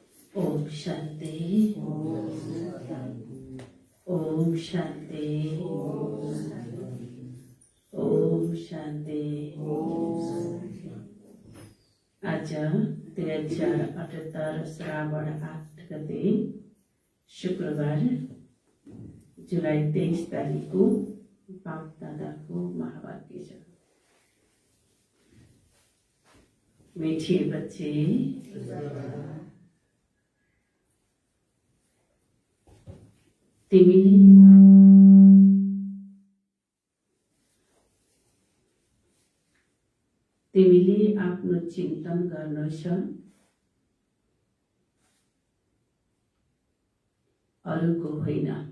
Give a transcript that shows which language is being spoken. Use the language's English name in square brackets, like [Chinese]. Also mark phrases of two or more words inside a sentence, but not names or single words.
[Nepali] ओम शांति। ओम शांति। ओम शांति। आज 2078 श्रावण 8 गते शुक्रबार जुलाई 23 तारिक को बाप दादा को महावाक्य छ। [Hindi] मीठे बच्चे, [Nepali] तिमीले आफ्नो चिन्तन गर्नु छ, अरूको होइन।